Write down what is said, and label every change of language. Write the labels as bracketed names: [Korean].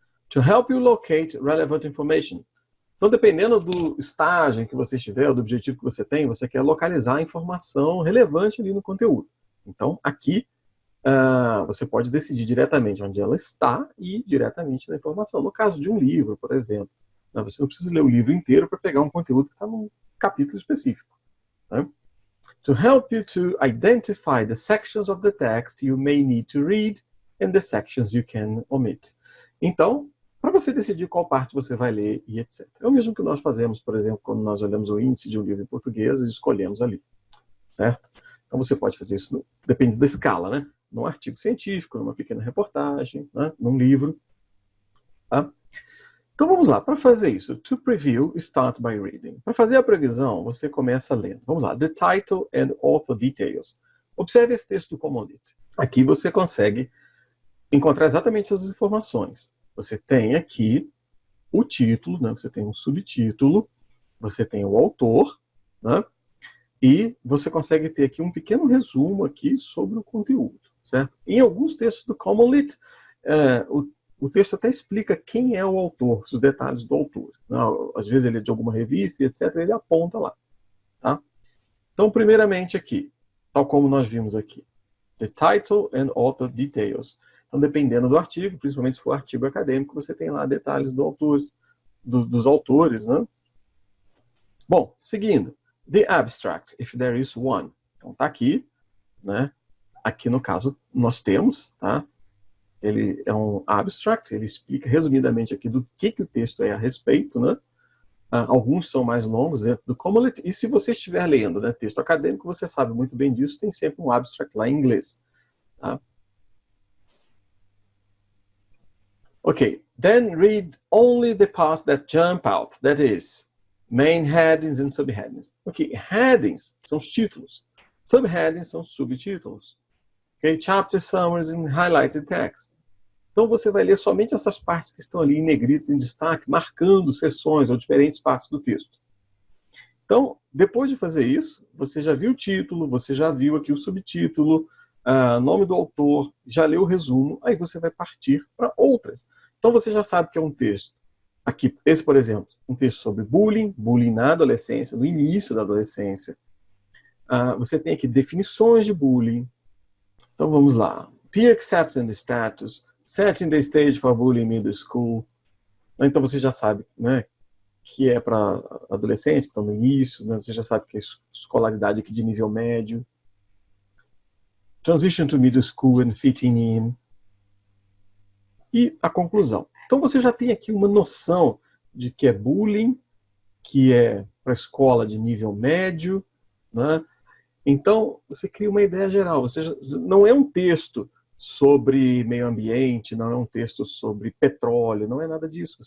[English] To help you locate relevant information. [Portuguese] Então, dependendo do estágio em que você estiver, do objetivo que você tem, você quer localizar a informação relevante ali no conteúdo. Então, aqui, você pode decidir diretamente onde ela está e diretamente na informação. No caso de um livro, por exemplo, você não precisa ler o livro inteiro para pegar um conteúdo que está num capítulo específico. Né? [English] To help you to identify the sections of the text you may need to read and the sections you can omit. [Portuguese] Então, para você decidir qual parte você vai ler e etc. É o mesmo que nós fazemos, por exemplo, quando nós olhamos o índice de um livro em português e escolhemos ali. Certo? Então você pode fazer isso, depende da escala, né? Num artigo científico, numa pequena reportagem, né? Num livro. Tá? Então vamos lá, para fazer isso, [English] to preview, start by reading. [Portuguese] Para fazer a previsão, você começa lendo. Vamos lá, [English] the title and author details. [Portuguese] Observe esse texto do Common Lit. Aqui você consegue encontrar exatamente as informações. Você tem aqui o título, né? Você tem um subtítulo, você tem o autor, né? E você consegue ter aqui um pequeno resumo aqui sobre o conteúdo, certo? Em alguns textos do Common Lit, o texto até explica quem é o autor, os detalhes do autor. Às vezes ele é de alguma revista e etc, ele aponta lá. Tá? Então, primeiramente aqui, tal como nós vimos aqui, [English] the title and author details. [Portuguese] Então, dependendo do artigo, principalmente se for artigo acadêmico, você tem lá detalhes dos autores, né? Bom, seguindo. [English] The abstract, if there is one. [Portuguese] Então, está aqui, né? Aqui, no caso, nós temos, tá? Ele é um abstract, ele explica resumidamente aqui do que o texto é a respeito, né? Alguns são mais longos dentro do Common Lit, e se você estiver lendo, né, texto acadêmico, você sabe muito bem disso, tem sempre um abstract lá em inglês. Tá? [English] Ok, then read only the parts that jump out, that is, main headings and subheadings. [Portuguese] Ok, headings são os títulos, subheadings são os subtítulos. Ok, [English] chapter summaries and highlighted text. [Portuguese] Então você vai ler somente essas partes que estão ali em negritas, em destaque, marcando seções ou diferentes partes do texto. Então, depois de fazer isso, você já viu o título, você já viu aqui o subtítulo, nome do autor, já leu o resumo, aí você vai partir para outras. Então você já sabe que é um texto. Aqui, esse, por exemplo, um texto sobre bullying, bullying na adolescência, no início da adolescência. Você tem aqui definições de bullying. Então vamos lá. [English] peer acceptance status, setting the stage for bullying middle school. [Portuguese] Então você já sabe, né, que é para adolescentes que estão no início, né, você já sabe que é escolaridade aqui de nível médio. [English] Transition to middle school and fitting in. [Portuguese] E a conclusão. Então você já tem aqui uma noção de que é bullying, que é para a escola de nível médio, né? Então você cria uma ideia geral. Não é um texto sobre meio ambiente, não é um texto sobre petróleo, não é nada disso.